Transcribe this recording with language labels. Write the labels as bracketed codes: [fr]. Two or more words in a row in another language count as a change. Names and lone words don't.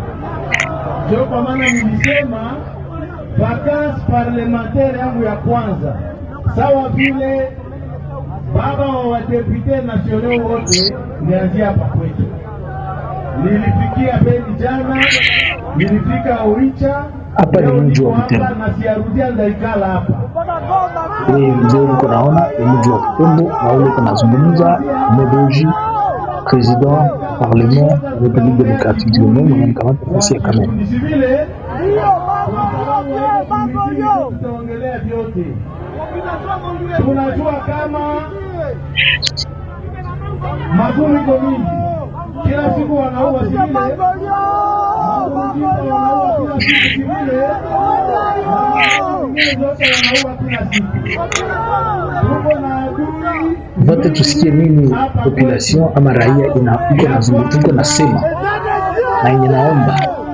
[sw] Ndio kwa maana nilisema [fr] vacances parlementaire [sw] yangu ya kwanza, sawa vile baba wa [fr] député nationaux [sw] wote, nianzia hapa kwetu. Nilifikia Beni jana, nilifika Oicha, hapa ni mji wa Butembo na siarudia ndaikala hapa. Mzee uko naona ni mji wa Butembo na ule tunazungumza Omeboji, [fr] président parlement République démocratique du Congo, [sw] mwenye kamata nafasi ya kamera. Tutaongelea vyote. Tunajua kama magumu iko mingi. Kila siku wanaua sivile. Vote tusikie nini population ama raia iko nazungumza nasema na yenye naomba